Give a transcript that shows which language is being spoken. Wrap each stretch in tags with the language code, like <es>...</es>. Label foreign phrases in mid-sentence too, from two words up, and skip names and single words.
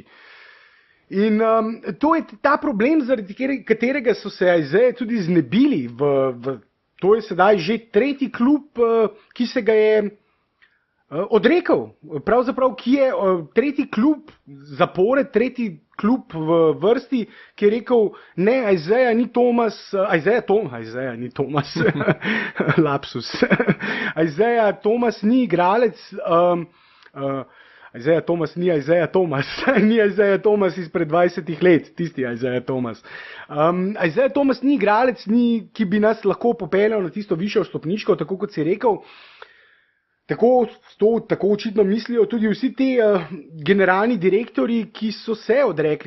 <sl>In to je ta problem, zaradi katerega so se Isaiah tudi znebili. To je sedaj že tretji klub, ki se ga je odrekel. Pravzaprav, ki je tretji klub zapored, tretji klub v vrsti, ki je rekel, ne, Isaiah ni Thomas, lapsus. Isaiah Thomas ni igralec, Isaiah Thomas ni Isaiah Thomas, ni Isaiah Thomas izpred 20 let, tisti Isaiah Thomas. Isaiah Thomas ni igralec, ki bi nas lahko popeljal na tisto višjo stopničko, tako kot si rekel. Tako očitno mislijo tudi vsi ti generalni direktori, ki so se odrekli.</sl>